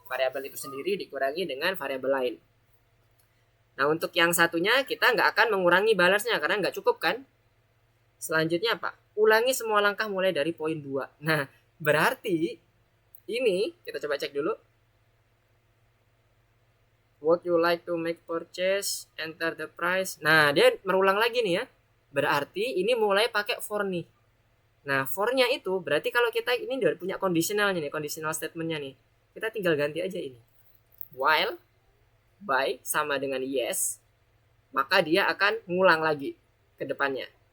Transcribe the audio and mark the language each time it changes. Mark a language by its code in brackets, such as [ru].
[id] Variabel itu sendiri dikurangi dengan variabel lain. Nah, untuk yang satunya kita nggak akan mengurangi balance-nya karena nggak cukup kan. Selanjutnya apa? Ulangi semua langkah mulai dari poin 2. Nah, berarti ini kita coba cek dulu. [en] What you like to make purchase, enter the price. [id] Nah, dia merulang lagi nih ya. Berarti ini mulai pakai for nih. Nah, for-nya itu berarti kalau kita ini udah punya conditionalnya nih, conditional statement-nya nih. Kita tinggal ganti aja ini. While by sama dengan yes, maka dia akan ngulang lagi ke depannya.